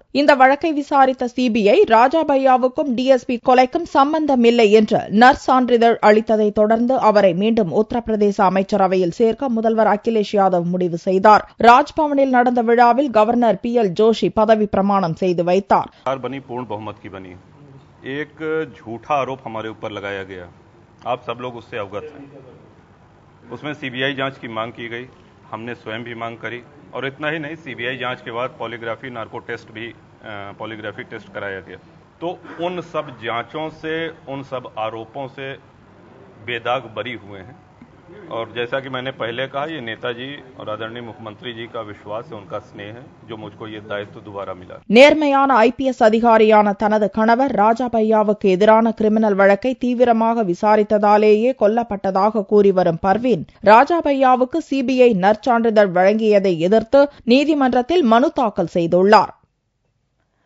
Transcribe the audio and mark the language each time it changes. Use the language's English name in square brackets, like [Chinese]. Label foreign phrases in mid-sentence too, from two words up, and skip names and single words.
[Tamil] இந்த வழக்கை விசாரித்த சிபிஐ ராஜா பையாவுக்கும் டிஎஸ்பி கொலைக்கும் சம்பந்தமில்லை என்று நற்சான்றிதழ் அளித்ததை தொடர்ந்து அவரை மீண்டும் உத்தரப்பிரதேச அமைச்சரவையில் சேர்க்க முதல்வர் அகிலேஷ் யாதவ் முடிவு செய்தார். ராஜ்பவனில் நடந்த விழாவில் கவர்னர் PL ஜோஷி பதவி பிரமாணம் செய்து வைத்தார். [Hindi] बनी पूर्ण बहुमत की बनी एक झूठा आरोप हमारे ऊपर लगाया गया, आप सब लोग उससे अवगत हैं. उसमें सीबीआई जांच की मांग की गई, हमने स्वयं भी मांग करी और इतना ही नहीं, सीबीआई जांच के बाद [English] polygraphy narco test [Hindi] भी [English] polygraphy test [Hindi] कराया गया. तो उन सब जांचों से, उन सब आरोपों से बेदाग बरी हुए हैं और जैसा कि मैंने पहले कहा, ये नेताजी और आदरणीय मुख्यमंत्री जी का विश्वास है, उनका स्नेह है, जो मुझको ये दायित्व दोबारा मिला. [Tamil] நேர்மையான IPS அதிகாரியான தனது கணவர் ராஜா பையாவுக்கு எதிரான கிரிமினல் வழக்கை தீவிரமாக விசாரித்ததாலேயே கொல்லப்பட்டதாக கூறி வரும் பர்வீன் ராஜா பையாவுக்கு சிபிஐ நற்சான்றிதழ் வழங்கியதை எதிர்த்து நீதிமன்றத்தில் மனு தாக்கல் செய்துள்ளார்.